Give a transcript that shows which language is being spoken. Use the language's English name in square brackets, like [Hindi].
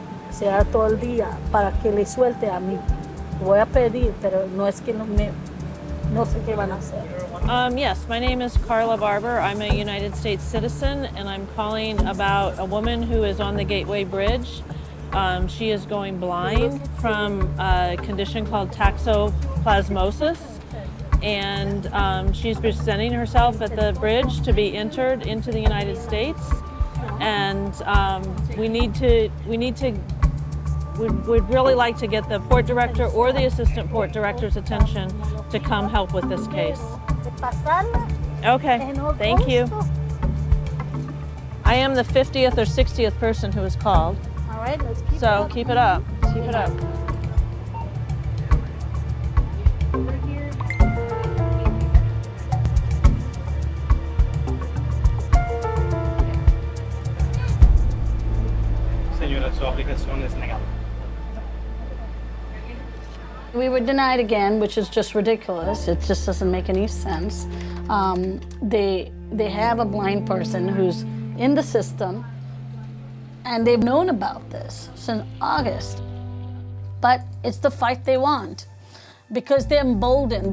[Spanish] sea todo el día para que le suelte a mí. Voy a pedir, pero no es que no sé qué van a hacer. [English] Yes, my name is Carla Barber. I'm a United States citizen, and I'm calling about a woman who is on the Gateway Bridge. She is going blind from a condition called toxoplasmosis, and she's presenting herself at the bridge to be entered into the United States. And we'd really like to get the port director or the assistant port director's attention to come help with this case. Okay, thank you. I am the 50th or 60th person who has called. All right, let's keep it So up. keep it up, keep it up. [Spanish] Señora, su aplicación es negada. [English] We were denied again, which is just ridiculous. It just doesn't make any sense. They have a blind person who's in the system, and they've known about this since August. But it's the fight they want, because they're emboldened.